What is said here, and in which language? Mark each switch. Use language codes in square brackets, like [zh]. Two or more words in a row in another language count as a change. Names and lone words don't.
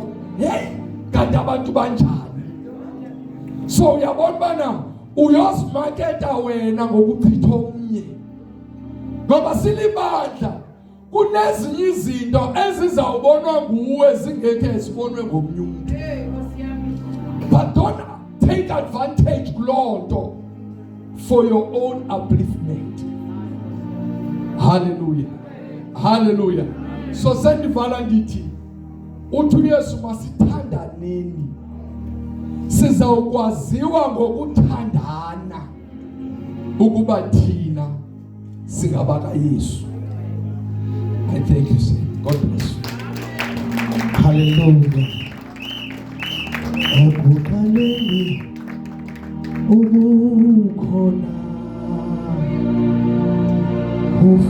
[xh] Hey, kanti abantu banjani? So uyabona bana uyozimaketa wena ngokuchitha omnye, ngoba silibandla kunezinye izinto ezizawubonwa nguwe zingekho zibonwe ngomnye umuntu. [en] But don't take advantage [xh] kuloo nto [en] for your own upliftment. Hallelujah. Hallelujah. [xh] So sendivala ndithi uthi uYesu masithandaneni, sizawukwaziwa ngokuthandana ukuba thina singabaka Yesu. [en] I thank you, sir. God bless you. [xh] Hallelujah. Ekuqaleni ubukhona